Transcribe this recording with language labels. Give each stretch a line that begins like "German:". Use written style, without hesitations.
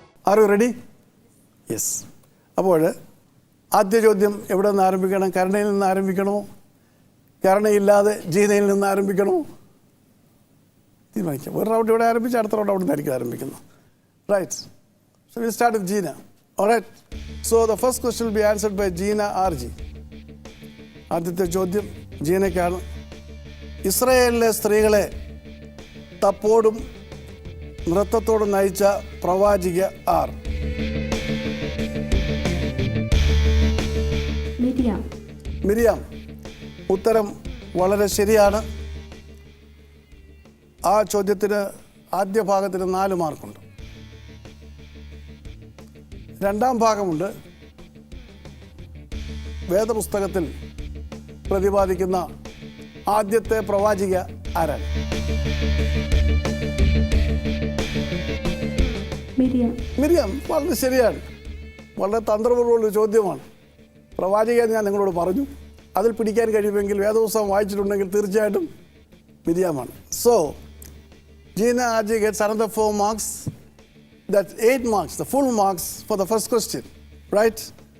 English: Are you ready? Yes.
Malayalam: അപ്പോൾ ആദ്യ ചോദ്യം എവിടെ നിന്ന് ആരംഭിക്കണം? കരുണയിൽ നിന്ന് ആരംഭിക്കണമോ, കരുണയില്ലാതെ ജീനയിൽ നിന്ന് ആരംഭിക്കണമോ? തീരുമാനിക്കാം. ഒരു റൗണ്ട് ഇവിടെ ആരംഭിച്ച് അടുത്ത റൗണ്ട് അവിടെ നിന്നായിരിക്കും ആരംഭിക്കുന്നത്.
English: Right. So we'll start with Gina. All right. So the first question will be answered by Gina RG.
Malayalam: ആദ്യത്തെ ചോദ്യം ജീനയ്ക്കാണ്. ഇസ്രായേലിലെ സ്ത്രീകളെ തപ്പോടും നൃത്തത്തോടും നയിച്ച പ്രവാചിക ആർ? മിരിയാം. ഉത്തരം വളരെ ശരിയാണ്. ആ ചോദ്യത്തിന് ആദ്യ ഭാഗത്തിന് 4 മാർക്കുണ്ട്. രണ്ടാം ഭാഗമുണ്ട്. വേദപുസ്തകത്തിൽ പ്രതിപാദിക്കുന്ന ആദ്യത്തെ പ്രവാചിക ആരാണ്? മിരിയാം. വളരെ ശരിയാണ്. വളരെ തന്ത്രപൂർവ്വമുള്ള ചോദ്യമാണ്. പ്രവാചക എന്ന് ഞാൻ നിങ്ങളോട് പറഞ്ഞു. അതിൽ പിടിക്കാൻ കഴിയുമെങ്കിൽ വേദപുസ്തകം വായിച്ചിട്ടുണ്ടെങ്കിൽ തീർച്ചയായിട്ടും മിരിയാമാണ്.
English: So Jeena RG gets another 4 marks. That's 8 marks, the full marks for the first question, right?